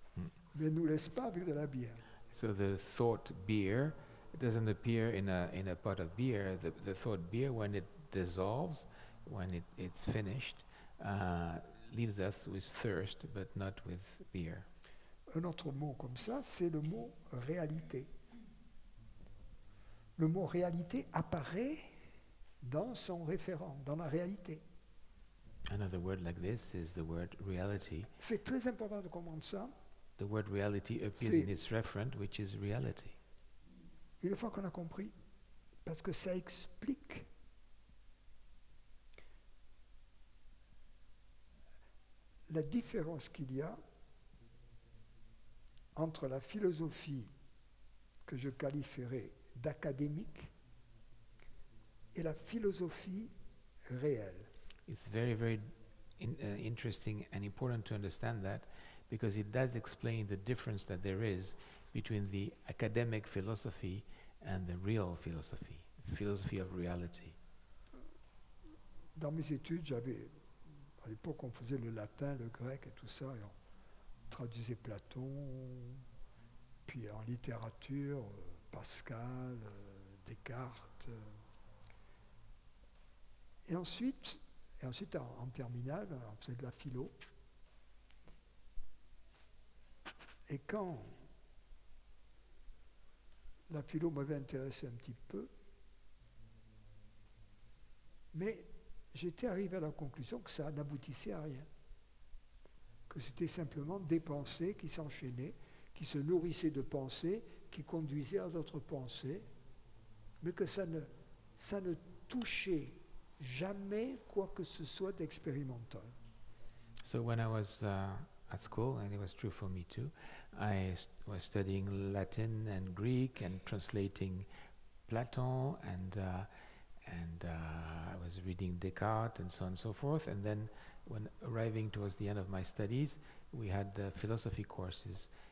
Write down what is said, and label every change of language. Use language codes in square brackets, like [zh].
[fr] Mais elle ne nous laisse pas avec de la bière. [en] So the thought beer doesn't appear in a pot of beer. The thought beer, when it dissolves, when it's finished, leaves us with thirst, but not with beer. [fr] Un autre mot comme ça, c'est le mot réalité. Le mot réalité apparaît dans son référent, dans la réalité. [en] Another word like this is the word reality. [fr] C'est très important de comprendre ça. [en] The word reality appears in its referent, which is reality. [fr] Une fois qu'on a compris, parce que ça explique la différence qu'il y a entre la philosophie que je qualifierais d'académique et la philosophie réelle. [en] It's very, very interesting and important to understand that because it does explain the difference that there is between the academic philosophy and the real philosophy, philosophy of reality. [fr] Dans mes études, à l'époque, on faisait le latin, le grec et tout ça, et on traduisait Platon, puis en littérature, Pascal, Descartes. Et ensuite en terminale, on faisait de la philo. Et quand la philo m'avait intéressé un petit peu, mais j'étais arrivé à la conclusion que ça n'aboutissait à rien. Que c'était simplement des pensées qui s'enchaînaient, qui se nourrissaient de pensées, qui conduisaient à d'autres pensées, mais que ça ne touchait jamais quoi que ce soit d'expérimental. [en] So when I was at school, and it was true for me too, I was studying Latin and Greek and translating Platon, and I was reading Descartes and so on and so forth. And then when arriving towards the end of my studies, we had philosophy courses.